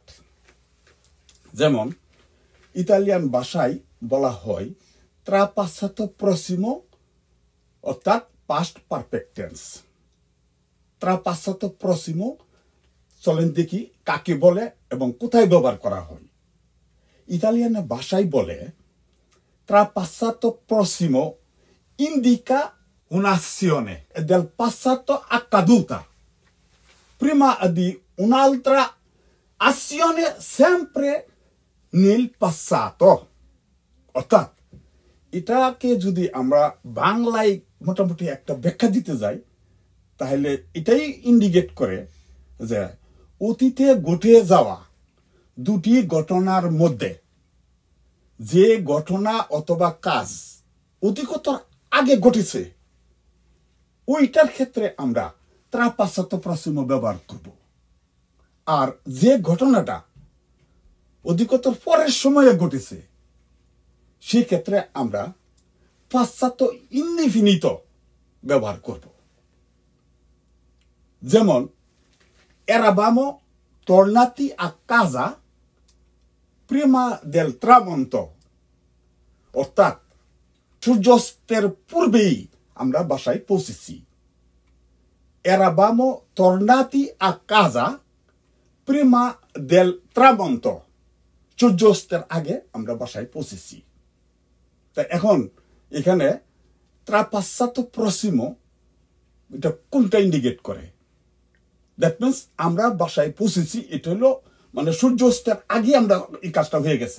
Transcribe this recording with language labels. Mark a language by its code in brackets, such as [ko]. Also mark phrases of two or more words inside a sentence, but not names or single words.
[bn] যেমন ইতালিয়ান ভাষায় বলা হয় [it] trapassato prossimo [bn] অর্থাৎ [en] past perfect tense. [it] trapassato prossimo [bn] চলেন দেখি কাকে বলে এবং কোথায় ব্যবহার করা হয়। ইতালিয়ান ভাষায় বলে [it] trapassato prossimo indica un'azione del passato accaduta prima di un'altra azione sempre nel passato। [bn] অর্থাৎ এটাকে যদি আমরা বাংলায় মোটামুটি একটা ব্যাখ্যা দিতে যাই তাহলে এটাই ইন্ডিকেট করে যে অতীতে ঘটে যাওয়া দুটি ঘটনার মধ্যে যে ঘটনা অথবা কাজ অতীতর আগে ঘটেছে ওইটার ক্ষেত্রে আমরা [it] trapassato prossimo [bn] ব্যবহার করব। আর যে ঘটনাটা অতীতর পরের সময়ে ঘটেছে সেই ক্ষেত্রে আমরা [it] passato indefinito [bn] ব্যবহার করব। [it] যেমন eravamo tornati a casa prima del tramonto, [bn] অর্থাৎ সূর্যাস্তের পূর্বেই আমরা বাসায় পৌঁছেছি। [it] eravamo tornati a casa prima del tramonto, [bn] সূর্যাস্তের আগে আমরা বাসায় পৌঁছেছি। তা এখন এখানে [it] trapassato prossimo [bn] এটা কোনটা ইন্ডিকেট করে? [en] that means [bn] আমরা বাসায় পৌঁছেছি, এটা হলো সূর্যাস্তের আগে আমরা এই কাজটা হয়ে গেছে।